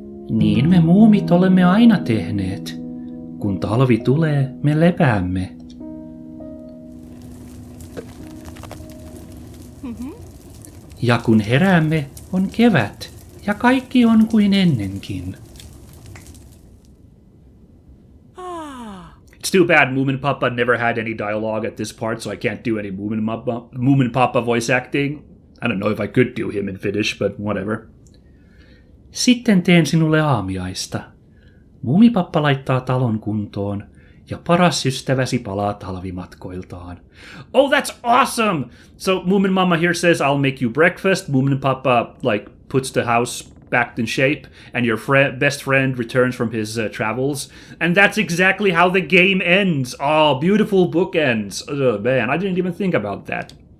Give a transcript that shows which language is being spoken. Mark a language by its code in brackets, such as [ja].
[fi] Niin me muumit olemme aina tehneet. Kun talvi tulee, me lepäämme. Ja kun heräämme, on kevät, ja kaikki on kuin ennenkin. [en] It's too bad Moomin Papa never had any dialogue at this part, so I can't do any Moomin Papa voice acting. I don't know if I could do him in Finnish, but whatever. [fi] Sitten teen sinulle aamiaista. Muumipappa laittaa talon kuntoon, ja paras ystäväsi palaa talvimatkoiltaan. [en] Oh, that's awesome! So Moomin Mama here says, I'll make you breakfast. Moomin Papa, puts the house back in shape, and your best friend returns from his travels. And that's exactly how the game ends. Oh, beautiful bookends. Oh, man, I didn't even think about that.